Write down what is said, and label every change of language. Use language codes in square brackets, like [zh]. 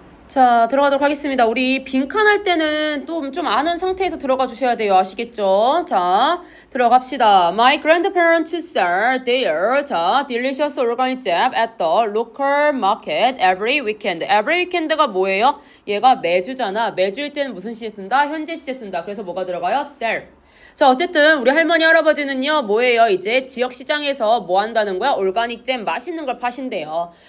[ko] 자, 들어가도록 하겠습니다. 우리 빈칸 할 때는 좀 아는 상태에서 들어가 주셔야 돼요. 아시겠죠? 자, 들어갑시다. [en] My grandparents sell their delicious organic jam at the local market every weekend. Every weekend [ko] 가 뭐예요? 얘가 매주잖아. 매주일 때는 무슨 시에 쓴다? 현재 시에 쓴다. 그래서 뭐가 들어가요? sell. 자, 어쨌든 우리 할머니 할아버지는요 뭐예요? 이제 지역 시장에서 뭐 한다는 거야? 올가닉 잼 맛있는 걸 파신대요.